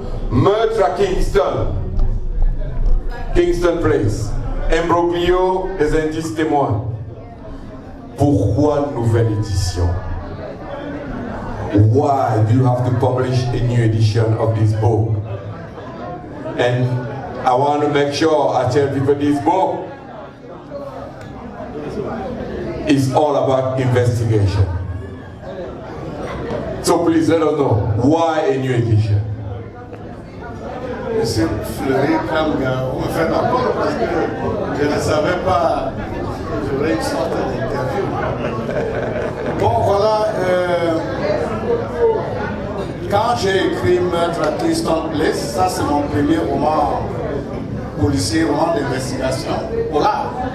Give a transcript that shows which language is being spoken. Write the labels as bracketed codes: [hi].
[fr] Meurtre à Kingston Place. Imbroglio des indices témoins. Pourquoi nouvelle édition? [en] Why do you have to publish a new edition of this book? And I want to make sure I tell people this book is all about investigation. So please let us know why a new edition. [fr] Monsieur Fleury, vous me faites encore parce que je ne savais pas que j'aurais une sorte d'interview. Bon, voilà. Quand j'ai écrit Meurtre à Kingston Place, ça c'est mon premier roman policier, roman d'investigation. Voilà.